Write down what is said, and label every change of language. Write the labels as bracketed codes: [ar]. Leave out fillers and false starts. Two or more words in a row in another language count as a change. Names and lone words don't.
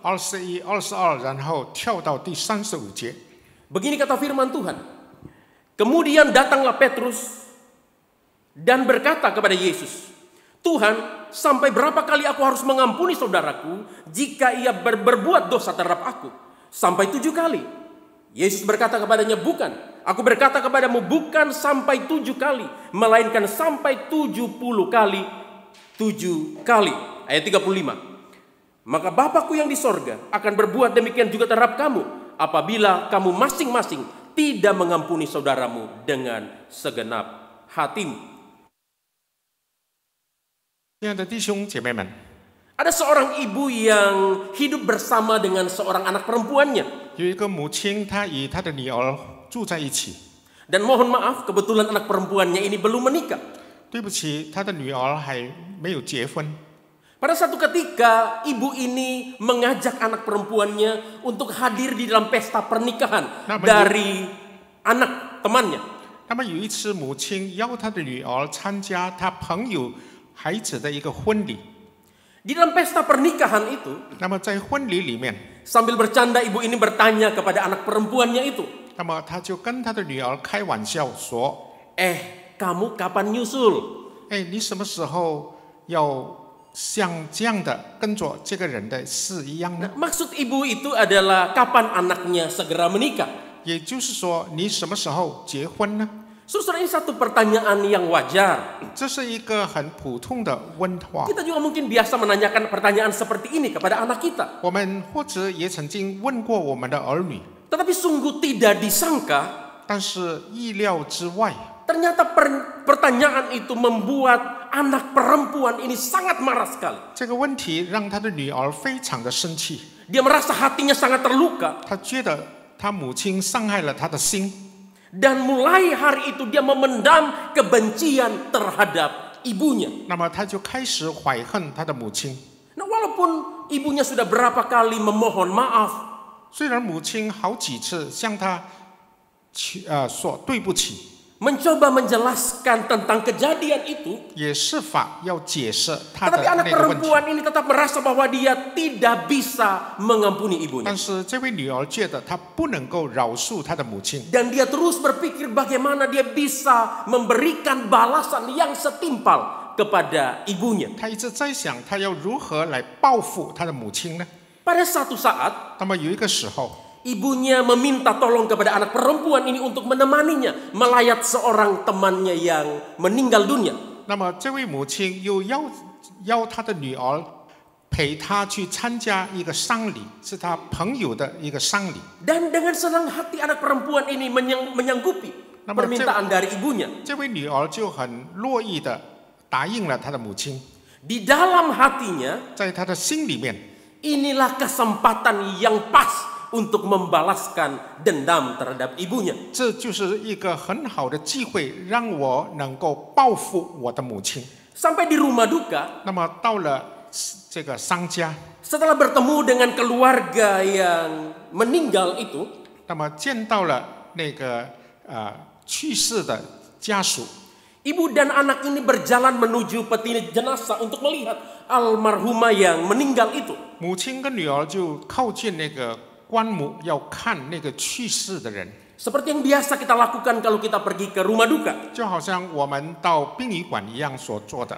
[zh] 21、22，然后跳到第35节。 [id] Begini kata firman Tuhan. Kemudian datanglah Petrus dan berkata kepada Yesus, Tuhan, sampai berapa kali aku harus mengampuni saudaraku jika ia berbuat dosa terhadap aku? Sampai 7 kali. Yesus berkata kepadanya, bukan. Aku berkata kepadamu, bukan sampai 7 kali, melainkan sampai 70 kali 7 kali. Ayat 35. Maka Bapakku yang di sorga akan berbuat demikian juga terhadap kamu, apabila kamu masing-masing tidak mengampuni saudaramu dengan segenap hatimu. [zh] 亲爱的弟兄姐妹们， [id] Ada seorang ibu yang hidup bersama dengan seorang anak perempuannya. [zh] 有一个母亲，她与她的女儿住在一起。 [id] Dan mohon maaf, kebetulan anak perempuannya ini belum menikah. [zh] 对不起，她的女儿还没有结婚。 [id] Pada satu ketika, ibu ini mengajak anak perempuannya untuk hadir di dalam pesta pernikahan dari anak temannya. [zh] 那么有一次，母亲邀她的女儿参加她朋友孩子的一个婚礼。 [id] Di dalam pesta pernikahan itu, [zh] 那么在婚礼里面， [id] sambil bercanda ibu ini bertanya kepada anak perempuannya itu, [zh] 那么她就跟她的女儿开玩笑说 [id] kamu kapan nyusul?：“ [zh] 哎，你什么时候要像这样的跟着这个人的事一样呢？” [id] Maksud ibu itu adalah kapan anaknya segera menikah. [zh] 也就是说，你什么时候结婚呢？ [id] Saudara, ini satu pertanyaan yang wajar. [zh] 这是一个很普通的问话。 [id] Kita juga mungkin biasa menanyakan pertanyaan seperti ini kepada anak kita. [zh] 我们或者也曾经问过我们的儿女， [id] Tetapi sungguh tidak disangka, [zh] 但是意料之外， [id] ternyata pertanyaan itu membuat anak perempuan ini sangat marah sekali. [zh] 这个问题让他的女儿非常的生气， [id] Dia merasa hatinya sangat terluka. [zh] 他觉得他母亲伤害了他的心， [id] Dan mulai hari itu dia memendam kebencian terhadap ibunya. [zh] 那么他就开始怀恨他的母亲。 [id] Nah, walaupun ibunya sudah berapa kali memohon maaf, [zh] 虽然母亲好几次向他说对不起， [id] mencoba menjelaskan tentang kejadian itu, [zh] 也试法要解释他的 [id] tetapi anak [zh] 那个问题， [id] perempuan ini tetap merasa bahwa dia tidak bisa mengampuni ibunya. [zh] 但是这位女儿觉得她不能够饶恕她的母亲， [id] Dan dia terus berpikir bagaimana dia bisa memberikan balasan yang setimpal kepada ibunya. [zh] 她一直在想她要如何来报复她的母亲呢？ [id] Pada satu saat, [zh] 那么有一个时候， [id] ibunya meminta tolong kepada anak perempuan ini untuk menemaninya melayat seorang temannya yang meninggal dunia. [zh] 那么这位母亲又邀她的女儿陪她去参加一个丧礼，是她朋友的一个丧礼。 [id] Dan dengan senang hati anak perempuan ini menyanggupi Nama permintaan dari ibunya. [zh] 这位女儿就很乐意的答应了她的母亲， [id] Di dalam hatinya, [zh] 在她的心里面， [id] inilah kesempatan yang pas untuk membalaskan dendam terhadap ibunya. [zh] 这就是一个很好的机会，让我能够报复我的母亲。 [id] Sampai di rumah duka, [zh] 那么到了这个商家， [id] setelah bertemu dengan keluarga yang meninggal itu, [zh] 那么见到了那个去世的家属， [id] ibu dan anak ini berjalan menuju peti jenazah untuk melihat almarhumah yang meninggal itu. [zh] 母亲跟女儿就靠近那个棺木，要看那个去世的人， [id] Seperti yang biasa kita lakukan kalau kita pergi ke rumah duka. [zh] 就好像我们到殡仪馆一样所做的。